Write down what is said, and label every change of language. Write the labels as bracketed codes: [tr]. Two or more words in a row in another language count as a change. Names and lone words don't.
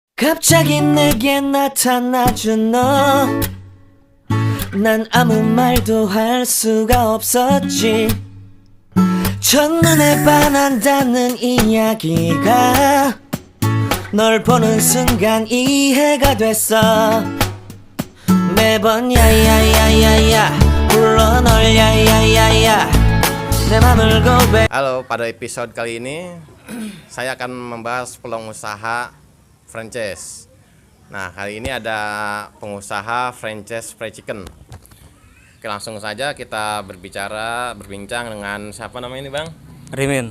[ko] 갑자기 내게 나타나준 너 난 아무 말도 할 수가 없었지 첫눈에 반한다는 이야기가 널 보는 순간 이해가 됐어 매번 야야야야야 불러 널 야야야야 내 맘을 고백. [id] Halo, pada episode kali ini saya akan membahas peluang usaha franchise. Nah, kali ini ada pengusaha franchise [en] fried chicken. [id] Oke, langsung saja kita berbincang dengan siapa namanya ini, Bang? Rimin.